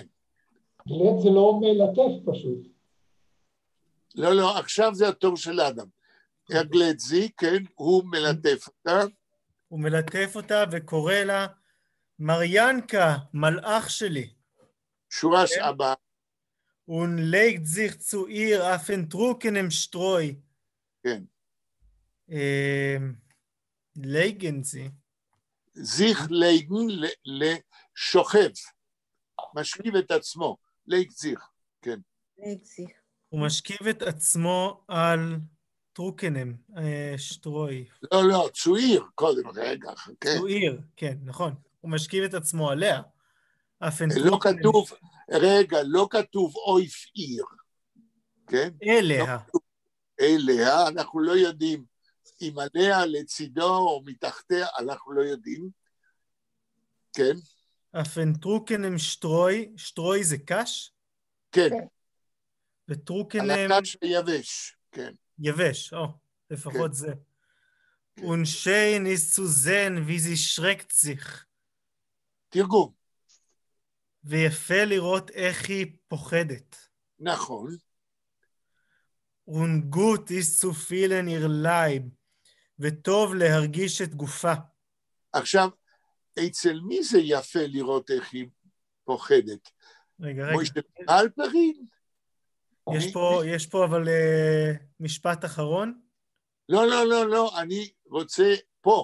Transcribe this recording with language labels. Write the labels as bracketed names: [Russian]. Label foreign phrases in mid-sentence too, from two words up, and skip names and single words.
[Hebrew] גלט זה לא מלטף פשוט. לא, לא, עכשיו זה התור של אדם. גלטזי, כן, הוא מלטף אותה. הוא מלטף אותה וקורא לה, מריאנקה, מלאך שלי. שורה הבאה. [Yiddish] Und legt sich zu ihr auf den trockenen Streu. [Hebrew] כן. [Yiddish] legen sie. sich legen, [Hebrew] לשוכב. משכיב את עצמו. [Yiddish] legt sich, כן. legt sich. [Hebrew] הוא משכיב את עצמו על טרוקנם, שטרוי. לא, לא, צועיר, קודם, רגע, חכה. צועיר, כן, נכון. הוא משכיב את עצמו עליה. לא כתוב, רגע, לא כתוב אויף עיר, כן? אליה. אליה, אנחנו לא יודעים אם עליה, לצידו או מתחתיה, אנחנו לא יודעים, כן? הפנטרוקנם שטרוי, שטרוי זה קש? כן. וטרוקנם... על הקש היבש, כן. יבש, לפחות זה. [Yiddish] Und schön ist zu sehen, wie sie schreckt sich. [Hebrew] תרגום. ויפה לראות איך היא פוחדת. נכון. [Yiddish] Und gut ist zu fühlen ihr Leib, [Hebrew] וטוב להרגיש את גופה. עכשיו, אצל מי זה יפה לראות איך היא פוחדת? רגע. מוישה אלפרין? יש פה אבל משפט אחרון. לא, אני רוצה פה.